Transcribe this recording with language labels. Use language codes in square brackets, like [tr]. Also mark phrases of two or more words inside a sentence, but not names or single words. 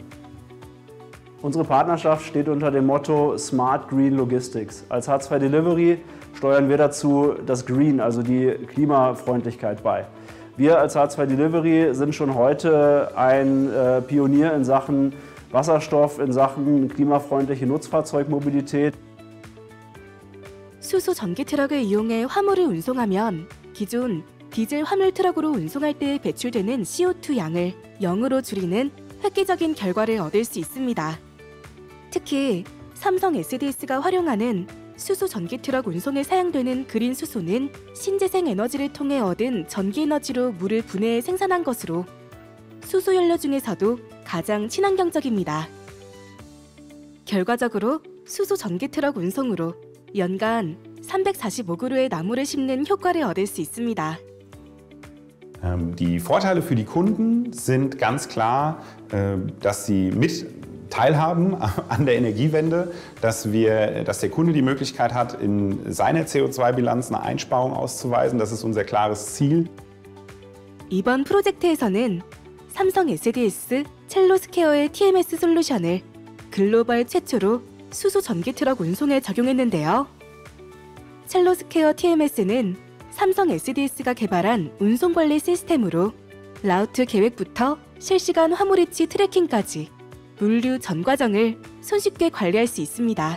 [de] Unsere Partnerschaft steht unter dem Motto [en] Smart Green Logistics. [de] Als H2 Delivery steuern wir dazu das Green, also die Klimafreundlichkeit bei. Wir als H2 Delivery sind schon heute ein Pionier in Sachen Wasserstoff, in Sachen klimafreundliche Nutzfahrzeugmobilität. [ko] 수소 전기 트럭을 이용해 화물을 운송하면 기존 디젤 화물 트럭으로 운송할 때 배출되는 CO2 양을 0으로 줄이는 획기적인 결과를 얻을 수 있습니다. 특히 삼성 SDS가 활용하는 수소 전기 트럭 운송에 사용되는 그린 수소는 신재생 에너지를 통해 얻은 전기 에너지로 물을 분해해 생산한 것으로 수소 연료 중에서도 가장 친환경적입니다. 결과적으로 수소 전기 트럭 운송으로 연간 345그루의 나무를 심는 효과를 얻을 수 있습니다. [de] Die Vorteile für die Kunden sind ganz klar, dass sie mit teilhaben an der Energiewende, dass der Kunde die Möglichkeit hat, in seiner CO2-Bilanz eine Einsparung auszuweisen. Das ist unser klares Ziel. [ko] 이번 프로젝트에서는 삼성 SDS 첼로스케어의 TMS 솔루션을 글로벌 최초로 수소 전기 트럭 운송에 적용했는데요. 첼로스케어 TMS는 삼성 SDS가 개발한 운송관리 시스템으로 라우트 계획부터 실시간 화물 위치 트래킹까지 물류 전 과정을 손쉽게 관리할 수 있습니다.